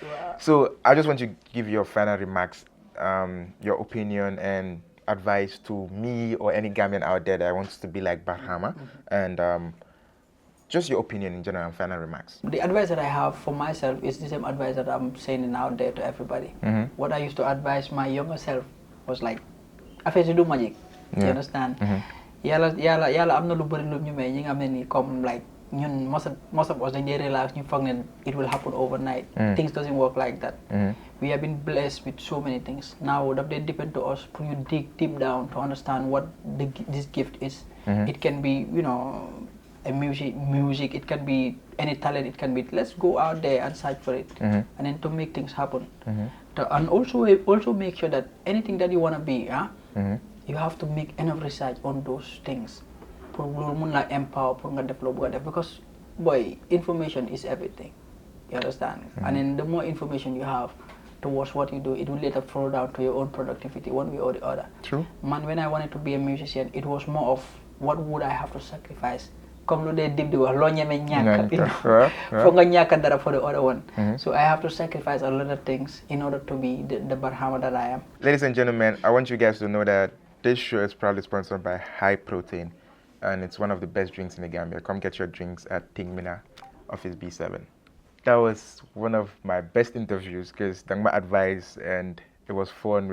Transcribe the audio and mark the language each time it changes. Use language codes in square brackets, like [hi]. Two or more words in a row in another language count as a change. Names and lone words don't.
[en] So I just want you to give your final remarks, your opinion and advice to me or any Gambian out there that wants to be like Barhama, and just your opinion in general and final remarks. The advice that I have for myself is the same advice that I'm saying out there to everybody. What I used to advise my younger self was like, [wo] affaire si du magic. [en] You understand? [wo] Yàlla am na lu bari lu ñu may ñi nga xam ne ni comme like ñun [en] most of us [wo] dañ dee relax ñu foog ne [en] it will happen overnight. Things doesn't work like that. We have been blessed with so many things. Now that they depend to us for you dig deep down to understand what this gift is. It can be, you know, a music, it can be any talent, it can be, let's go out there and search for it, and then to make things happen. And also make sure that anything that you want to be, you have to make enough research on those things. [wo] Pour mun la empower, pour nga develop, [en] because boy, information is everything. You understand? And then the more information you have towards what you do, it will later flow down to your own productivity, one way or the other. True. Man, when I wanted to be a musician, it was more of what would I have to sacrifice [wo] comme lu dee dib di wax loo ñeme ñàkk [en] Yeah. [wo] foog nga ñàkk dara [en] for the other one. So I have to sacrifice a lot of things in order to be the Barhama that I am. Ladies and gentlemen, I want you guys to know that this show is proudly sponsored by High Protein, and it's one of the best drinks in the Gambia. Come get your drinks at Tingmina, Office B7. That was one of my best interviews because my advice, and it was fun.